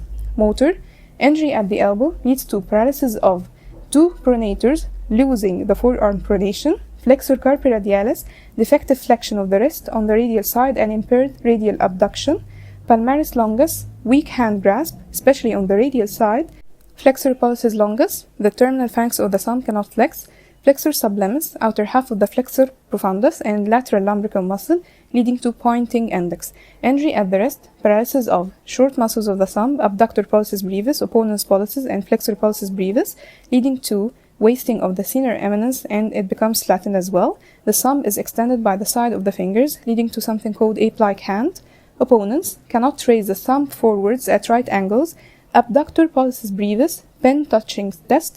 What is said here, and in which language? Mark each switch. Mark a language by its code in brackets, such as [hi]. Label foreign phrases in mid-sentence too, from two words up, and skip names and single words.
[en] Motor, injury at the elbow leads to paralysis of 2 pronators, losing the forearm pronation, flexor carpi radialis, defective flexion of the wrist on the radial side and impaired radial abduction, palmaris longus, weak hand grasp, especially on the radial side, flexor pulsus longus, the terminal phalanx of the thumb cannot flex, flexor sublimis, outer half of the flexor profundus and lateral lumbrical muscle, leading to pointing index. Injury at the wrist, paralysis of short muscles of the thumb, abductor pulsus brevis, opponens pollicis, and flexor pulsus brevis, leading to wasting of the thenar eminence and it becomes flattened as well. The thumb is extended by the side of the fingers, leading to something called ape-like hand. Opponents cannot raise the thumb forwards at right angles. Abductor pollicis brevis, pen touching test.